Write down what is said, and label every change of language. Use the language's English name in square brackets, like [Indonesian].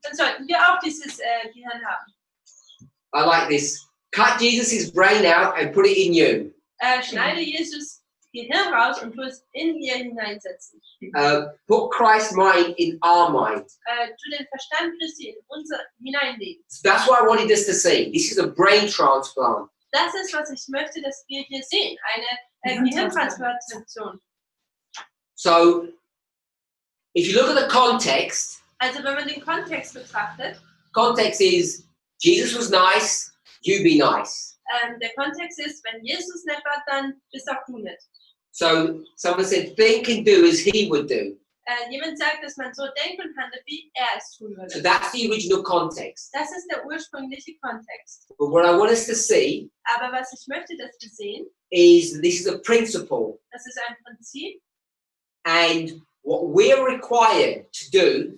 [German] dann sollten wir auch dieses Gehirn haben. [English] I like this. Cut Jesus' brain out and put it in you. [German] Schneide Jesus Gehirn raus und tu es in dir hineinsetzen. [English] Put Christ's mind in our mind. [German] Tu den Verstand Christi in unser hineinlegen. [English] That's what I wanted us to see. This is a brain transplant. [German] Das ist, was ich möchte, dass wir hier sehen. Eine Gehirntransplantation. [English] So, if you look at the context, [German] Also wenn man den Kontext betrachtet, [English] context is Jesus was nice, you be nice. [German] der Kontext ist, wenn Jesus nett war, dann bist auch du nett. [English] So, someone said, think and do as he would do. [German] Jemand sagt, dass man so denken und handelt, wie er es tun [English] So [German] würde. [English] that's the original context. [German] Das ist der ursprüngliche Kontext. [English] But what I want us to see [German] Aber was ich möchte, dass wir sehen, [English] is this is a principle, [German] das ist ein Prinzip, [English] and what we're required to do